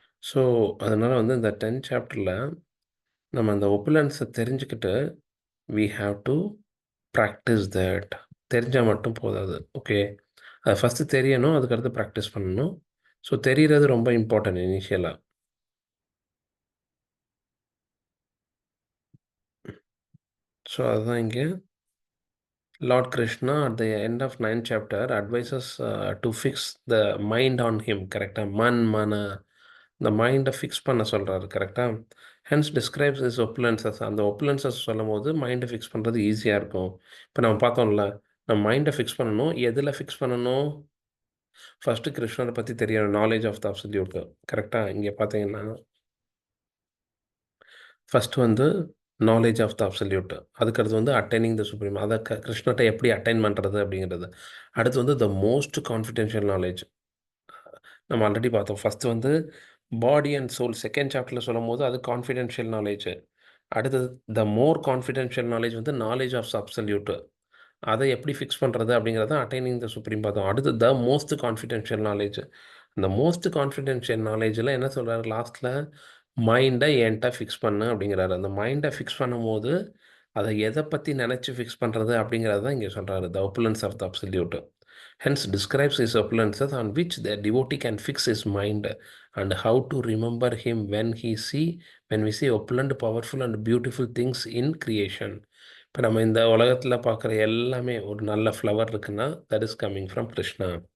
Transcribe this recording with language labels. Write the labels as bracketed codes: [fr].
[ta] So அதனால் வந்து இந்த 10th chapterல நம்ம அந்த ஒப்புலன்ஸை தெரிஞ்சுக்கிட்டு [en] we have to practice that. [ta] தெரிஞ்சால் மட்டும் போதாது. ஓகே, அது ஃபஸ்ட்டு தெரியணும், அதுக்கடுத்து ப்ராக்டிஸ் பண்ணணும். ஸோ தெரிகிறது ரொம்ப இம்பார்ட்டன்ட் இனிஷியலாக. ஸோ அதுதான் இங்கே [en] Lord Krishna at the end of 9th chapter advises to fix the mind on him. [ta] கரெக்டாக mana இந்த மைண்டை ஃபிக்ஸ் பண்ண சொல்கிறாரு. கரெக்டாக [en] Hence describes is opulences. [ta] அந்த ஒப்புலன்சஸ் சொல்லும் போது மைண்டை ஃபிக்ஸ் பண்ணுறது ஈஸியாக இருக்கும். இப்போ நம்ம பார்த்தோம்ல, நம்ம மைண்டை ஃபிக்ஸ் பண்ணணும். எதில் ஃபிக்ஸ் பண்ணணும்? ஃபஸ்ட்டு கிருஷ்ணரை பற்றி தெரியணும், [en] Knowledge of the absolute. [ta] கரெக்டாக இங்கே பார்த்தீங்கன்னா ஃபஸ்ட்டு வந்து நாலேஜ் ஆஃப் த அப்சல்யூட், அதுக்கடுத்து வந்து [en] attaining the supreme, [ta] அதை கிருஷ்ணர்கிட்ட எப்படி அட்டைன் பண்ணுறது அப்படிங்கிறது. அடுத்து வந்து [en] the most confidential knowledge [ta] நம்ம ஆல்ரெடி பார்த்தோம். ஃபஸ்ட்டு வந்து பாடி அண்ட் சோல் செகண்ட் சாப்டரில் சொல்லும் போது அது கான்ஃபிடென்ஷியல் நாலேஜ். அடுத்தது [en] the more confidential knowledge [ta] வந்து [en] knowledge of absolute, [ta] அதை எப்படி ஃபிக்ஸ் பண்ணுறது அப்படிங்கிறத [en] attaining the supreme [ta] பார்த்தோம். அடுத்து [en] The most confidential knowledge. [ta] இந்த மோஸ்ட் கான்ஃபிடென்ஷியல் நாலேஜில் என்ன சொல்கிறாரு லாஸ்ட்டில்? மைண்டை என்கிட்ட ஃபிக்ஸ் பண்ணு அப்படிங்கிறாரு. அந்த மைண்டை ஃபிக்ஸ் பண்ணும்போது அதை எதை பற்றி நினச்சி ஃபிக்ஸ் பண்ணுறது அப்படிங்கிறது தான் இங்கே சொல்கிறாரு, [en] The opulence of the absolute. Hence describes his opulences on which the devotee can fix his mind and how to remember him when we see opulent, powerful and beautiful things in creation. [ta] இப்போ நம்ம இந்த உலகத்தில் பார்க்குற எல்லாமே ஒரு நல்ல ஃப்ளவர் இருக்குன்னா [en] that is coming from Krishna.